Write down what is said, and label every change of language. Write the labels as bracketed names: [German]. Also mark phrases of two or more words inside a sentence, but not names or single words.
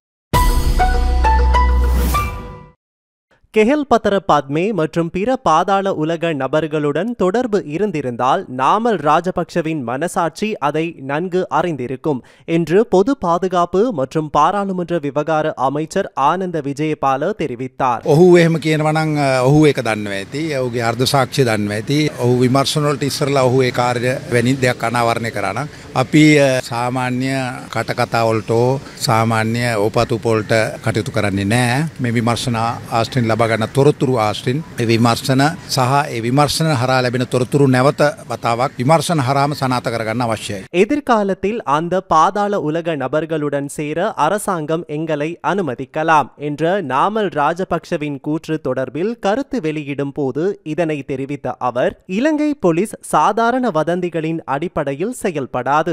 [Tamil] கெஹல்பத்ர பத்மே மற்றும் பிற பாதாள உலக நபர்களுடன் தொடர்பு இருந்திருந்தால் நாமல் ராஜபக்ஷவின் மனசாட்சி அதை நன்கு அறிந்திருக்கும் என்று பொது பாதுகாப்பு மற்றும் பாராளுமன்ற விவகார அமைச்சர் ஆனந்த விஜயபால தெரிவித்தார். [Sinhala] ඔහු එහෙම කියනවා නම් ඔහු ඒක දන්නවා ඇති. ඔහුගේ අර්ධ සාක්ෂි දන්නවා ඇති. ඔහු විමර්ශන වලට ඉස්සරලා ඔහු ඒ කාර්ය වැනි දෙයක් අනාවරණය කරා නම් අපි සාමාන්‍ය කටකතා වලට සාමාන්‍ය ඕපතු වලට කටයුතු කරන්නේ නැහැ. මේ විමර්ශන ආස්ත්‍රින් ලබා ගන්න තොරතුරු ආස්ත්‍රින් ඒ විමර්ශන සහ ඒ විමර්ශන හරහා ලැබෙන තොරතුරු නැවත වතාවක් විමර්ශන හරහාම සනාථ කරගන්න අවශ්‍යයි. [Tamil] எதிர்காலத்தில் அந்த பாதாள உலக நபர்களுடன் சேர அரசாங்கம் எங்களை அனுமதிக்கலாம் என்ற நாமல் ராஜபக்ஷவின் கூற்று தொடர்பில் கருத்து வெளியிடும் போது இதனை தெரிவித்த அவர், இலங்கை போலீஸ் சாதாரண வதந்திகளின் அடிப்படையில் செயல்படாது.